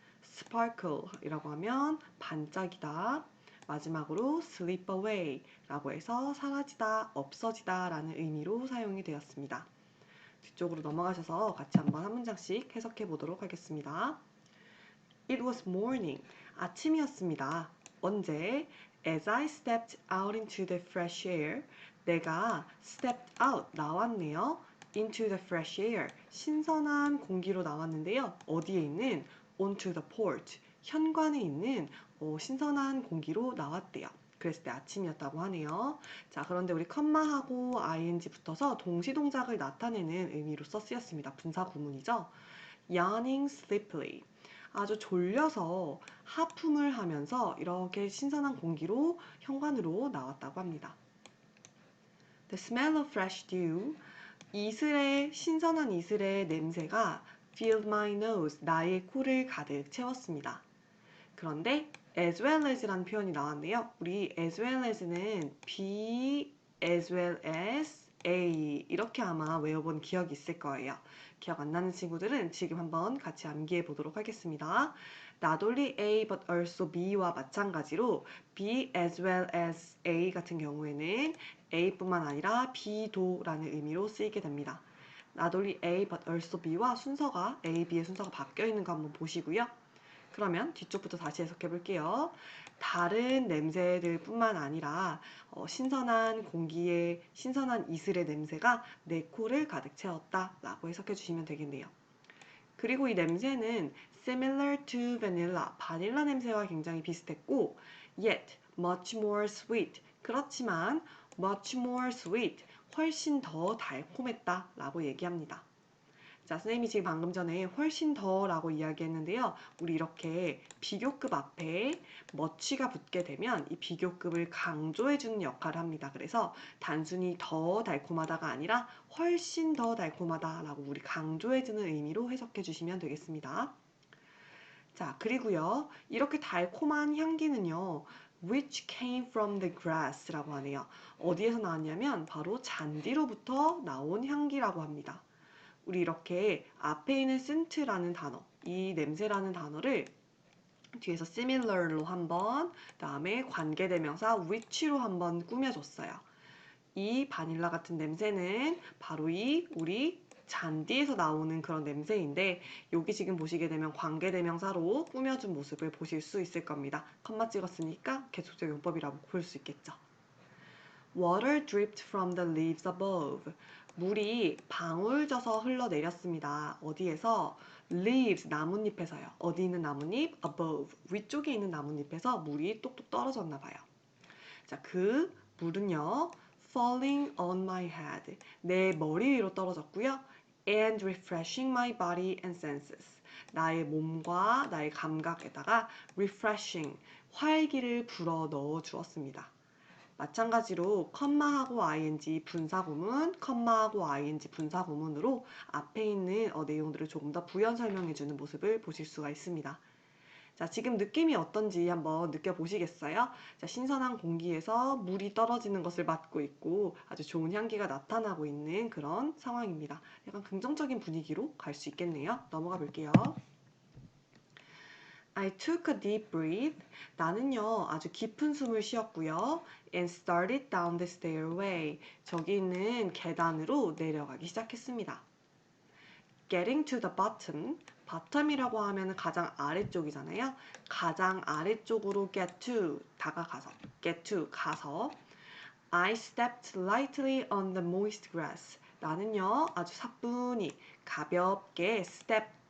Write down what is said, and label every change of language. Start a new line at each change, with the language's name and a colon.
Korean: sparkle 이라고 하면 반짝이다. 마지막으로 slip away 라고 해서 사라지다, 없어지다 라는 의미로 사용이 되었습니다. 뒤쪽으로 넘어가셔서 같이 한번 한 문장씩 해석해 보도록 하겠습니다.
English: It was morning.
Korean: 아침이었습니다. 언제?
English: As I stepped out into the fresh air.
Korean: 내가
English: stepped out,
Korean: 나왔네요.
English: Into the fresh air.
Korean: 신선한 공기로 나왔는데요. 어디에 있는?
English: Onto the porch.
Korean: 현관에 있는 신선한 공기로 나왔대요. 그랬을 때 아침이었다고 하네요. 자, 그런데 우리 컴마하고 ing 붙어서 동시동작을 나타내는 의미로써 쓰였습니다. 분사 구문이죠.
English: Yawning sleepily.
Korean: 아주 졸려서 하품을 하면서 이렇게 신선한 공기로 현관으로 나왔다고 합니다.
English: The smell of fresh dew.
Korean: 신선한 이슬의 냄새가
English: filled my nose.
Korean: 나의 코를 가득 채웠습니다. 그런데
English: as well as
Korean: 라는 표현이 나왔는데요. 우리 as well as는
English: be as well as A
Korean: 이렇게 아마 외워본 기억이 있을 거예요. 기억 안 나는 친구들은 지금 한번 같이 암기해 보도록 하겠습니다.
English: Not only A but also B
Korean: 와 마찬가지로
English: be as well as A
Korean: 같은 경우에는 A뿐만 아니라 B도 라는 의미로 쓰이게 됩니다.
English: Not only A but also B
Korean: 와 순서가 A, B의 순서가 바뀌어 있는 거 한번 보시고요. 그러면 뒤쪽부터 다시 해석해 볼게요. 다른 냄새들 뿐만 아니라 신선한 공기에 신선한 이슬의 냄새가 내 코를 가득 채웠다 라고 해석해 주시면 되겠네요. 그리고 이 냄새는
English: similar to vanilla,
Korean: 바닐라 냄새와 굉장히 비슷했고
English: yet much more sweet,
Korean: 그렇지만
English: much more sweet,
Korean: 훨씬 더 달콤했다 라고 얘기합니다. 자, 선생님이 지금 방금 전에 훨씬 더라고 이야기했는데요. 우리 이렇게 비교급 앞에 much가 붙게 되면 이 비교급을 강조해주는 역할을 합니다. 그래서 단순히 더 달콤하다가 아니라 훨씬 더 달콤하다라고 우리 강조해주는 의미로 해석해 주시면 되겠습니다. 자, 그리고요. 이렇게 달콤한 향기는요.
English: which came from the grass라고 하네요.
Korean: 어디에서 나왔냐면 바로 잔디로부터 나온 향기라고 합니다. 우리 이렇게 앞에 있는 scents라는 단어, 이 냄새라는 단어를 뒤에서 similar로 한번, 다음에 관계대명사 which로 한번 꾸며줬어요. 이 바닐라 같은 냄새는 바로 우리 잔디에서 나오는 그런 냄새인데 여기 지금 보시게 되면 관계대명사로 꾸며준 모습을 보실 수 있을 겁니다. 컴마 찍었으니까 계속적 용법이라고 볼 수 있겠죠.
English: Water dripped from the leaves above.
Korean: 물이 방울 져서 흘러내렸습니다. 어디에서? Leaves, 나뭇잎에서요. 어디 있는 나뭇잎? Above, 위쪽에 있는 나뭇잎에서 물이 똑똑 떨어졌나 봐요. 자, 그 물은요.
English: Falling on my head.
Korean: 내 머리 위로 떨어졌고요.
English: And refreshing my body and senses.
Korean: 나의 몸과 나의 감각에다가 refreshing, 활기를 불어 넣어 주었습니다. 마찬가지로 컴마하고 ing 분사구문, 컴마하고 ing 분사구문으로 앞에 있는 내용들을 조금 더 부연 설명해주는 모습을 보실 수가 있습니다. 자, 지금 느낌이 어떤지 한번 느껴보시겠어요? 자, 신선한 공기에서 물이 떨어지는 것을 맡고 있고 아주 좋은 향기가 나타나고 있는 그런 상황입니다. 약간 긍정적인 분위기로 갈 수 있겠네요. 넘어가 볼게요.
English: I took a deep breath.
Korean: 나는요, 아주 깊은 숨을 쉬었고요.
English: And started down the stairway.
Korean: 저기 있는 계단으로 내려가기 시작했습니다.
English: Getting to the bottom.
Korean: bottom이라고 하면 가장 아래쪽이잖아요. 가장 아래쪽으로 get to, 다가가서. get to, 가서.
English: I stepped lightly on the moist grass.
Korean: 나는요, 아주 사뿐히, 가볍게
English: step,